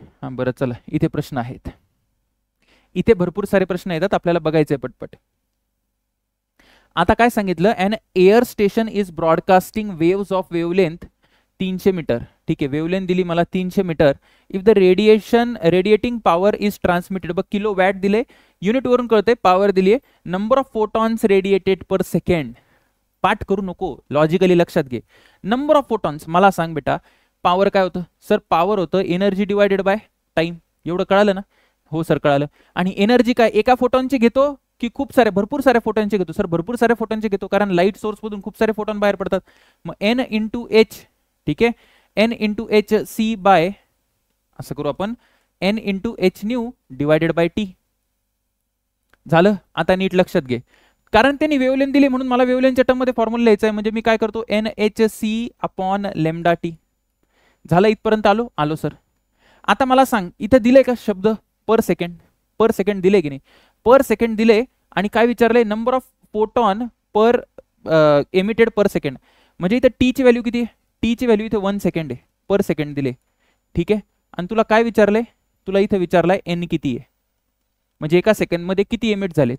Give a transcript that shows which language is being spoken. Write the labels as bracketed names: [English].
[Marathi] हा बरं चला, इथे प्रश्न आहेत. इथे भरपूर सारे प्रश्न येतात, आपल्याला बघायचे पटपट. [English] आता काय सांगितलं, an air station is broadcasting waves of wavelength 300 metre. [Marathi] ठीक आहे, वेवलेंथ दिली मला 300 metre. [English] if the radiating power is transmitted, [Marathi] बघ किलो वॅट दिले, युनिट वरून कळते, पॉवर दिली आहे. [English] Number of photons radiated per second. [Marathi] पाठ करू नको, लॉजिकली लक्षात घे. नंबर ऑफ फोटॉन्स, मला सांग बेटा पॉवर काय होतं? सर पॉवर होतं एनर्जी डिवायडेड बाय टाइम. एवढं कळालं ना? हो सर कळालं. आणि एनर्जी काय, एका फोटॉनची घेतो की खूप सारे भरपूर सारे फोटॉनचे घेतो? सर भरपूर सारे फोटॉनचे घेतो, कारण लाईट सोर्स मधून खूप सारे फोटॉन बाहेर पडतात. मग एन इंटू एच. ठीक आहे, N into H C bye, असं करू आपण, N into H new divided by T. झालं. आता नीट लक्षात घे, कारण त्यांनी वेवलेंथ दिली म्हणून मला वेवलेंथच्या टर्म मध्ये फॉर्म्युला लिहायचा आहे. म्हणजे मी काय करतो, N H C upon lambda T. झालं, इथपर्यंत आलो? आलो सर. आता मला सांग, इथं दिले का शब्द पर सेकंड? पर सेकंड दिले की नाही? पर सेकंड दिले. आणि काय विचारलंय, [English] Number of photon per emitted per second. [Marathi] म्हणजे इथं टी ची व्हॅल्यू किती आहे? टी ची व्हॅल्यू इथे 1 सेकंड आहे, पर सेकंड दिले. ठीक आहे, आणि तुला काय विचारलंय? तुला इथं विचारलंय एन किती आहे, म्हणजे एका सेकंड मध्ये किती एमिट झाले.